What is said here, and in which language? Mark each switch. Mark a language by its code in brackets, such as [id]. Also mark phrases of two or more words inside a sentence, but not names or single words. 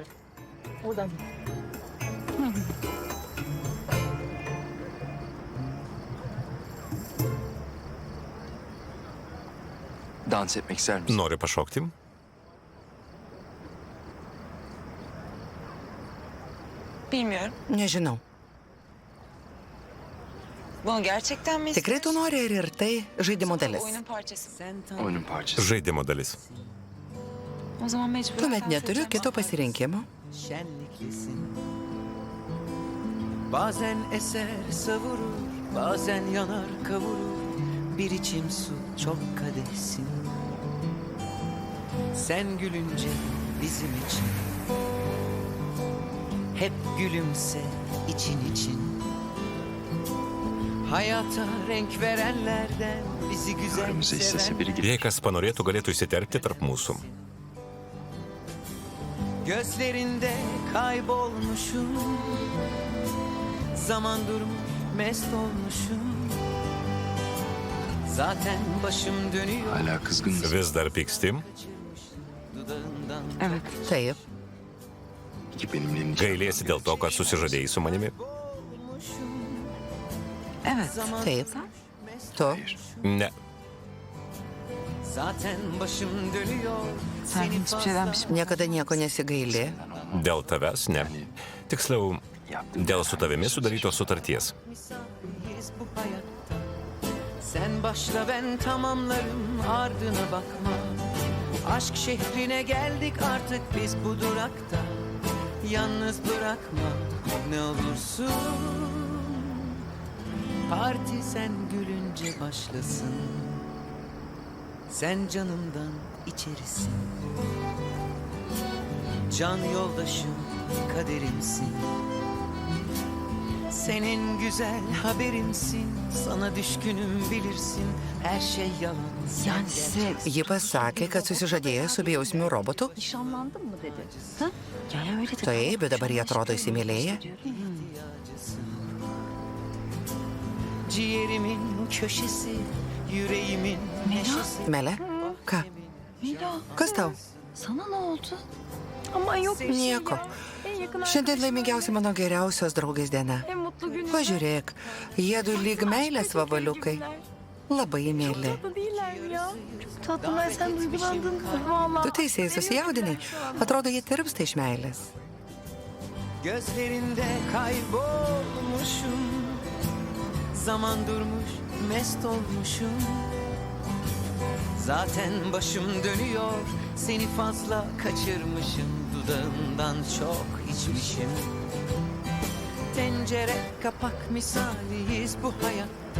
[tr] Dans etmek ister misin? [lt] Nori pašokti? [tr] Bilmiyorum. [lt] Nežinau. [tr] Bunu gerçekten mi [lt] Tikrai tu nori ir tai žaidimo dalis. [tr] Oyunun parçası. Oyunun parçası. [lt] Žaidimo dalis. [tr] O zaman mecbur. [lt] Tuomet neturiu kito pasirinkimo. [tr] Şenliklisin. Bazen eser savurur, bazen yanar kavurur. Bir içim su çok kadehsin. Sen gülünce bizim için hep gülümse için için. Hayata renk verenlerden bizi güzel Aramıza istese biri [lt] Jei kas panorėtų, galėtų įsiterpti tarp mūsų. [tr] Gözlerinde kaybolmuşum. Zaman durmuş, mest olmuşum. Zaten başım dönüyor. Hala kızgın mısın? Vis dar pykstim? Dudağından Evet. [lt] Taip. [tr] Peki benimle nişan [lt] Gailėsi dėl to, kad susižadėjai su manimi? [tr] Evet. [lt] Taip. Tu? [tr] Hayır. [lt] Ne. [tr] Zaten başım dönüyor. Sen hiçbir şeyden pişman. [lt] Niekada nieko nesigaili. Dėl tavęs ne. Tiksliau, dėl su tavimi sudarytos sutarties. [tr] Misaliyiz bu hayatta. Sen başla ben tamamlarım, ardına bakma. Aşk şehrine geldik artık biz bu durakta. Yalnız bırakma ne olursun. Parti sen gülünce başlasın. Sen canımdan içerisin. Can yoldaşım, kaderimsin. Senin güzel haberimsin. Sana düşkünüm bilirsin. Her şey yalan. Yani size [lt] Ji pasakė, kad susižadėjo su bejausmiu robotu. [tr] nişanlandın mı dedi. Ha? yani öyle de [lt] Taip, bet dabar jie atrodo įsimylėję. [tr] Ciğerimin köşesi, yüreğimin neşesi. [lt] Mele, ką? Mila, Kas tau? [tr] sana ne oldu? Aman yok bir şey [lt] Nieko. [tr] ya. En yakın [lt] Šiandien laimingiausia mano geriausios draugės diena. [tr] en mutlu günü. [lt] Pažiūrėk, jie du lyg meilės vabaliukai. Labai įmėli. [tr] Tatlı değiller mi ya? Çok tatlılar, sen duygulandın mı? Vallahi. [lt] Tu teisėjai susijaudinai. Atrodo, jie tirpsta iš meilės. [tr] Gözlerinde kaybolmuşum. Zaman durmuş, mest olmuşum. Zaten başım dönüyor. Seni fazla kaçırmışım. Dudağından çok içmişim. Tencere kapak misaliyiz bu hayatta.